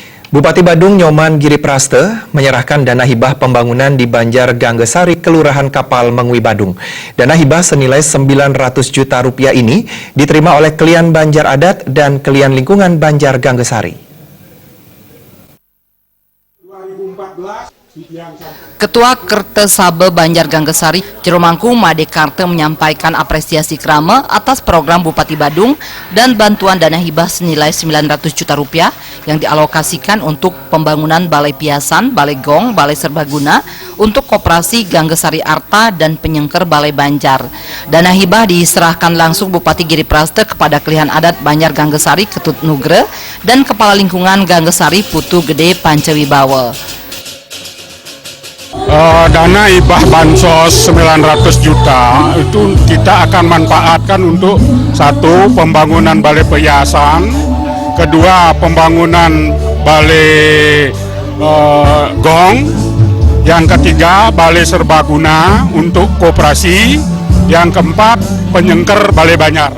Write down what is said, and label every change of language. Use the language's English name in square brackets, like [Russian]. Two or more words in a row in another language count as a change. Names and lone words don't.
[Indonesian] Bupati Badung Nyoman Giripraste menyerahkan dana hibah pembangunan di Banjar Ganggesari, Kelurahan Kapal Mengwi, Badung. Dana hibah senilai 900 juta rupiah ini diterima oleh Kelian Banjar Adat dan Kelian Lingkungan Banjar Ganggesari. Ketua Kertesabe Banjar Ganggesari, Ciromangku Made Karte menyampaikan apresiasi krama atas program Bupati Badung dan bantuan dana hibah senilai 900 juta rupiah yang dialokasikan untuk pembangunan Balai Piasan, Balai Gong, Balai Serbaguna untuk Koperasi Ganggesari Arta dan Penyengker Balai Banjar. Dana hibah diserahkan langsung Bupati Giripraste kepada Kelihan Adat Banjar Ganggesari Ketut Nugre dan Kepala Lingkungan Ganggesari Putu Gede Pancewibawa. Dana hibah bansos 900 juta itu kita akan manfaatkan untuk satu, pembangunan balai perhiasan, kedua, pembangunan balai gong, yang ketiga, balai serbaguna untuk koperasi, yang keempat, penyengker balai Banjar.